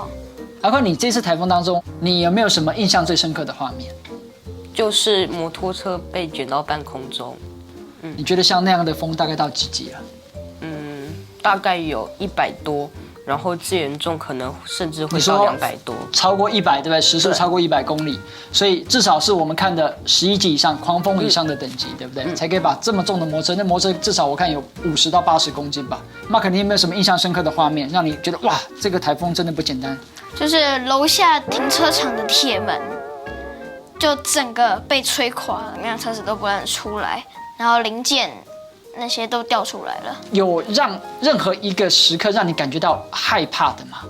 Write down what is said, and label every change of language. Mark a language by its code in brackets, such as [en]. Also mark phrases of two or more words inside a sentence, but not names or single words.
[zh] 阿寬，你這次颱風當中，你有沒有什麼印象最深刻的畫面？就是摩托車被捲到半空中。你覺得像那樣的風大概到幾級了？大概有100多，然後最嚴重可能甚至會到200多，超過100，對不對？時速超過100 公里，所以至少是我們看的11級以上、狂風以上的等級，對不對？才可以把這麼重的摩托車，那摩托車至少我看有50到80公斤吧。那肯定有沒有什麼印象深刻的畫面，讓你覺得哇，這個颱風真的不簡單？就是樓下停車場的鐵門，就整個被吹垮了，那輛車子都不能出來，然後零件那些都掉出來了。有讓任何一個時刻讓你感覺到害怕的嗎？